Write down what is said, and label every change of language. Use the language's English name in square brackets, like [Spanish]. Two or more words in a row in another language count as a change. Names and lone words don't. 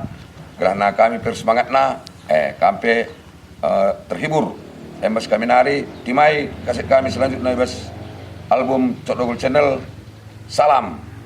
[Batak Karo] Kerana kami persemangatna, kampe terhibur. Embas kami nari, timai kaset kami selanjutnya Ibas album Cokdogol channel. Salam.